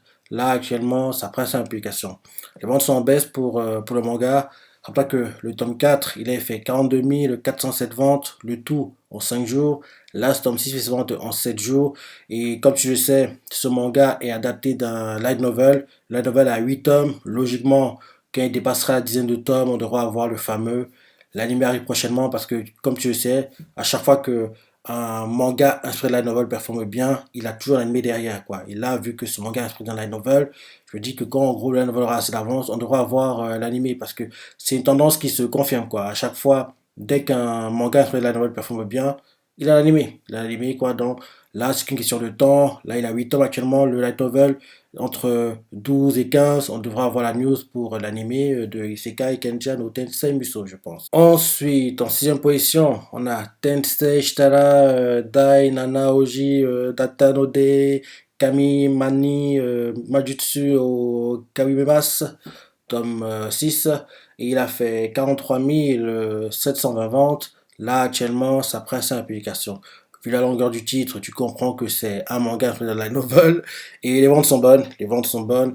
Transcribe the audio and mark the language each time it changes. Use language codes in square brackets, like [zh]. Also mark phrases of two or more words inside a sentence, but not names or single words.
[fr] Là, actuellement, sa principale publication. Les ventes sont en baisse pour le manga. Rappelez que le tome 4, il a fait 42 407 ventes, le tout en 5 jours. Là, ce tome 6 fait ses ventes en 7 jours. Et comme tu le sais, ce manga est adapté d'un [en] light novel. [fr] Le [en] light novel [fr] a 8 tomes. Logiquement, quand il dépassera la dizaine de tomes, on devra avoir le fameux. L'anime arrive prochainement parce que, comme tu le sais, à chaque fois que un manga inspiré de la novel performe bien, il a toujours l'anime derrière, quoi. Et là, vu que ce manga est inspiré dans la novel, je me dis que quand en gros la novel aura assez d'avance, on devra avoir l'anime parce que c'est une tendance qui se confirme, quoi. À chaque fois, dès qu'un manga inspiré de la novel performe bien, il a l'anime, quoi. Donc Là, c'est qu'une question de temps. Là, il a 8 tomes actuellement, le [en] light novel. [fr] Entre 12 et 15, on devra avoir la news pour l'animé de Isekai Kenja no Tensei Muso, je pense. Ensuite, en sixième position, on a Tensei Shitara Dai Nana Oji Data no De Kami Mani Majutsu au Kawimemas, tome 6. Et il a fait 43 720 ventes. Là, actuellement, sa principale publication. Vu la longueur du titre, tu comprends que c'est un manga de la novel. Et les ventes sont bonnes. Les ventes sont bonnes.